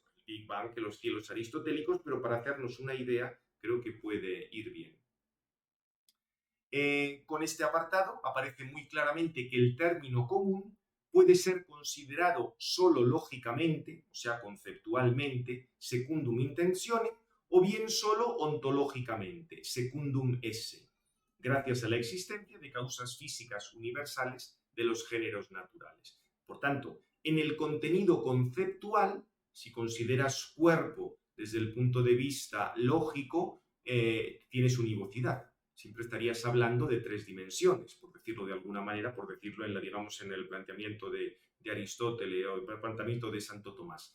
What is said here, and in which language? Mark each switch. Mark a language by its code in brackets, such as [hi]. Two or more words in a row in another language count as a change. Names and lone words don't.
[es] Big Bang que los cielos aristotélicos, pero para hacernos una idea creo que puede ir bien. Con este apartado aparece muy claramente que el término común puede ser considerado solo lógicamente, o sea, conceptualmente, [la] secundum intentionem, [es] o bien solo ontológicamente, [la] secundum esse, [es] gracias a la existencia de causas físicas universales de los géneros naturales. Por tanto, en el contenido conceptual, si consideras cuerpo desde el punto de vista lógico, tienes univocidad. Siempre estarías hablando de tres dimensiones, por decirlo de alguna manera, por decirlo en el planteamiento de Aristóteles o el planteamiento de Santo Tomás.